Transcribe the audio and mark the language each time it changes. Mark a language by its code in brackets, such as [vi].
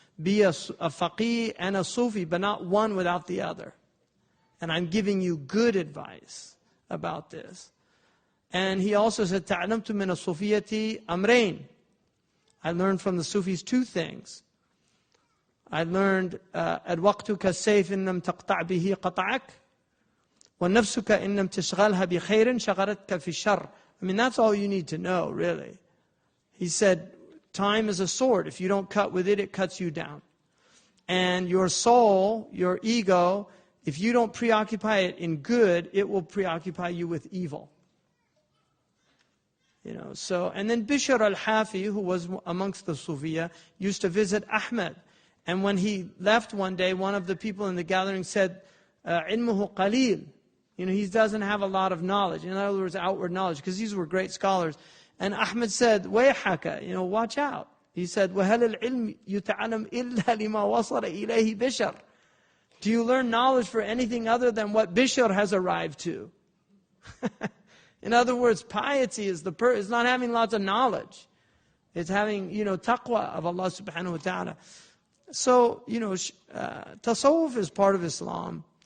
[en] Be a faqih and a Sufi, but not one without the other. And I'm giving you good advice about this. And he also said, [ar] تعلمت من الصوفية أمرين. [en] I learned from the Sufis two things. I learned [ar] الوقت كالسيف إن لم تقطع به قطعك ونفسك إن لم تشغلها بخير شغلتك في الشر. [en] I mean, that's all you need to know, really. He said, time is a sword. If you don't cut with it, it cuts you down. And your soul, your ego, if you don't preoccupy it in good, it will preoccupy you with evil. You know, so, and then Bishr al-Hafi, who was amongst the Sufiya, used to visit Ahmed. And when he left one day, one of the people in the gathering said, "Ilmuhu qalil." You know, he doesn't have a lot of knowledge. In other words, outward knowledge, because these were great scholars. And Ahmed said, "Wayhaka, you know, watch out." He said, [ar] وَهَلَ الْعِلْمِ يُتَعَلَمْ إِلَّا لِمَا وَصَلَ إِلَيْهِ بِشَرٍ. [en] Do you learn knowledge for anything other than what Bishr has arrived to? In other words, piety is not having lots of knowledge. It's having, you know, taqwa of Allah subhanahu wa ta'ala. So, you know, tasawwuf is part of Islam.